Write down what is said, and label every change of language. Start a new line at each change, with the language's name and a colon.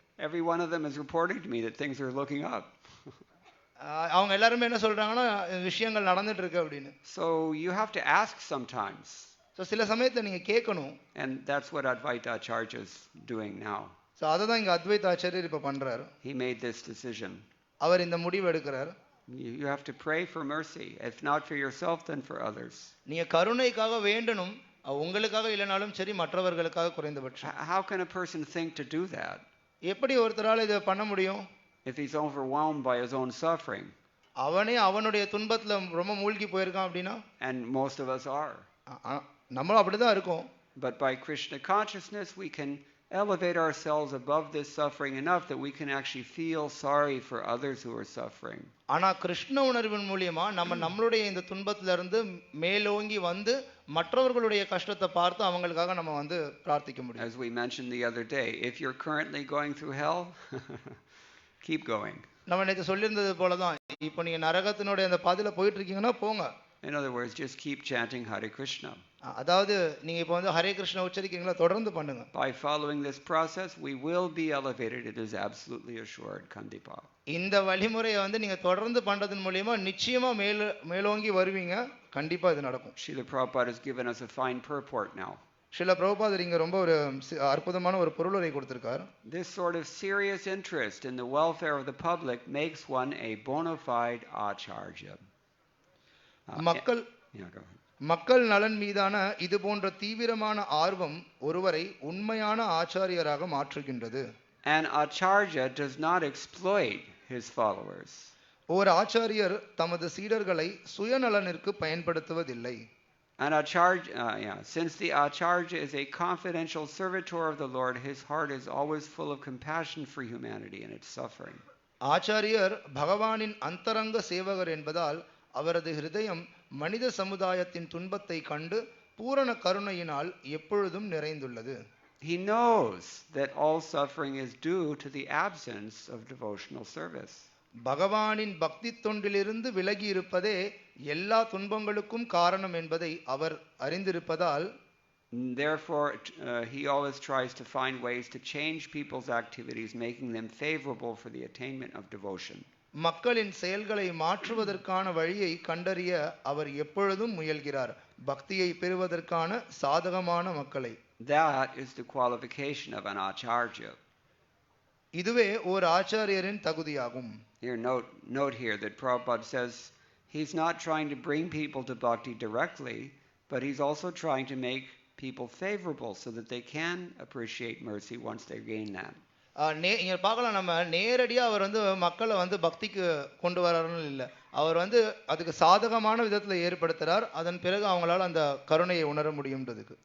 English: Every one of them is reporting to me that things are looking up.
Tamil: அவங்க எல்லாரும் என்ன சொல்றாங்கன்னா விஷயங்கள் நடந்துட்டு இருக்கு அப்படின்னு.
English: So you have to ask sometimes.
Tamil: So சில சமயத்துல நீங்க கேட்கணும்.
English: And that's what Advaita Acharya is doing now.
Tamil: So அததான் இங்க அத்வைதாச்சாரியர் இப்ப பண்றாரு.
English: He made this decision.
Tamil: அவர் இந்த முடிவு எடுக்கிறார்.
English: You have to pray for mercy, if not for yourself then for others.
Tamil: நீங்க கருணைக்காக வேண்டணும், உங்களுக்காக இல்லனாலும் சரி மற்றவர்களுக்காக குறைந்தபட்சம்.
English: How can a person think to do that?
Tamil: எப்படி ஒருத்தரால இத பண்ண முடியும்?
English: If he's overwhelmed by his own suffering.
Tamil: அவனே அவனுடைய துன்பத்துல ரொம்ப மூழ்கி போயிருக்கான் அப்படினா?
English: And most of us are.
Tamil: நம்ம அப்படிதான் இருக்கோம்.
English: But by Krishna consciousness we can elevate ourselves above this suffering enough that we can actually feel sorry for others who are suffering.
Tamil: ஆனா கிருஷ்ண உணர்வின் மூலமா நம்மளுடைய இந்த துன்பத்துல இருந்து மேலோங்கி வந்து மற்றவர்களுடைய கஷ்டத்தை பார்த்து அவங்களுக்காக நம்ம வந்து பிரார்த்திக்க முடியும்.
English: As we mentioned the other day, if you're currently going through hell, keep going.
Tamil: நம்ம நேத்து சொல்லியிருந்தது போல தான், இப்போ நீங்க நரகத்தினுடைய அந்த பாதையில போயிட்டு இருக்கீங்கன்னா போங்க.
English: In other words, just keep chanting Hare Krishna.
Tamil: அதாவது நீங்க இப்போ வந்து ஹரே கிருஷ்ணா உச்சரிக்கிறீங்களா, தொடர்ந்து பண்ணுங்க.
English: By following this process we will be elevated, it is absolutely assured.
Tamil: Kandipa. இந்த வழிமுறையை வந்து நீங்க தொடர்ந்து பண்றதன் மூலமா நிச்சயமா மேலோங்கி வருவீங்க, கண்டிப்பா இது நடக்கும்.
English: Srila Prabhupada has given us a fine purport now.
Tamil: Srila பிரபுபாதர் இங்க ரொம்ப ஒரு அற்புதமான ஒரு பொருளுரை கொடுத்திருக்கார்.
English: This sort of serious interest in the welfare of the public makes one a bona fide acharya.
Tamil: மக்கள் மக்கள் நலன் மீதான இது போன்ற தீவிரமான ஆர்வம் ஒருவரை உண்மையான ஆச்சாரியராக மாற்றுகின்றது.
English: An acharya does not exploit his followers.
Tamil: ஒரு ஆச்சாரியர் தமது சீடர்களை சுயநலனிற்கு பயன்படுத்துவதில்லை.
English: An acharya, since the acharya is a confidential servitor of the Lord, his heart is always full of compassion for humanity and its suffering.
Tamil: ஆச்சாரியர் பகவானின் அந்தரங்க சேவகர் என்பதால் அவரது ஹிருதயம் மனித சமுதாயத்தின் துன்பத்தை கண்டு பூரண கருணையினால் எப்பொழுதும் நிறைந்துள்ளது.
English: He knows that all suffering is due to the absence of devotional service.
Tamil: பகவானின் பக்தி தொண்டிலிருந்து விலகி இருப்பதே எல்லா துன்பங்களுக்கும் காரணம் என்பதை அவர் அறிந்திருப்பதால்
English: Therefore, he always tries to find ways to change people's activities, making them favorable for the attainment of devotion.
Tamil: மக்களின் செயல்களை மாற்றுவதற்கான வழியை கண்டறிய அவர் எப்பொழுதும் முயல்கிறார், பக்தியை பெறுவதற்கான சாதகமான மக்களை.
English: That is the qualification of an acharya.
Tamil: இதுவே ஒரு ஆச்சாரியரின் தகுதியாகும்.
English: Here, note here that Prabhupada says he's not trying to bring people to bhakti directly, but he's also trying to make people favorable so that they can appreciate mercy once they gain that.
Tamil: இங்க பார்க்கலாம், நம்ம நேரடியாக அவர் மக்களை பக்திக்கு கொண்டு வர்றாருன்னு இல்லை, அவர் அதுக்கு சாதகமான விதத்தில் ஏற்படுத்துறார். அதன் பிறகு அவங்களால அந்த கருணையை உணர முடியும்ன்றதுக்கு.